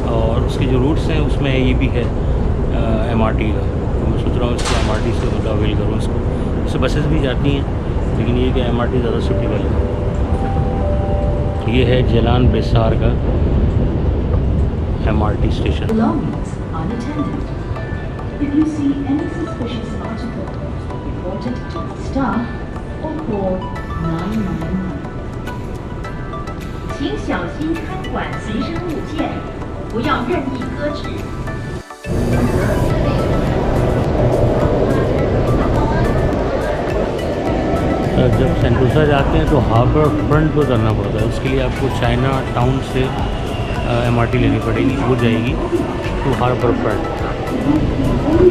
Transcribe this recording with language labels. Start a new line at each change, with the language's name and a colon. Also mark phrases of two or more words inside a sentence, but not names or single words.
Hindi: और उसके जो रूट्स हैं उसमें ये भी है MRT का। तो मैं सोच रहा हूँ इसको MRT से मतलब अवेल करूँ इसको। इससे बसेस भी जाती हैं लेकिन ये कि MRT ज़्यादा सूटेबल है। ये है जेलान विसार का MRT स्टेशन।
English: If you see any suspicious article, report it to the staff or call 999.
Chinese: 请小心看管随身物件，不要任意搁置。
Hindi: जब सेंटोसा जाते हैं तो हार्बर फ्रंट पर करना पड़ता है। उसके लिए आपको चाइना टाउन से MRT लेनी पड़ेगी, वो जाएगी टू हार्बर फ्रंट।